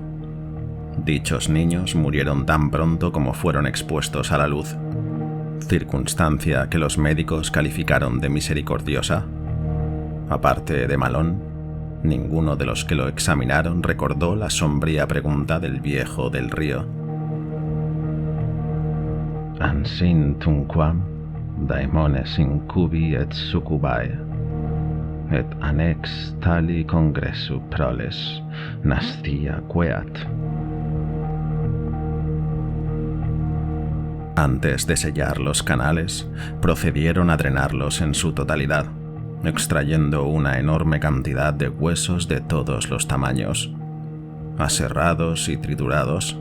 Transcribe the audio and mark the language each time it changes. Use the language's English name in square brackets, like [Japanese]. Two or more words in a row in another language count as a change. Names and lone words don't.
[Spanish] Dichos niños murieron tan pronto como fueron expuestos a la luz, circunstancia que los médicos calificaron de misericordiosa. Aparte de Malone, ninguno de los que lo examinaron recordó la sombría pregunta del viejo del río. [Latin] «Ansint unquam daimones incubi et succubae, et annex tali congressu proles nascia queat». [Spanish] Antes de sellar los canales, procedieron a drenarlos en su totalidad, extrayendo una enorme cantidad de huesos de todos los tamaños, aserrados y triturados.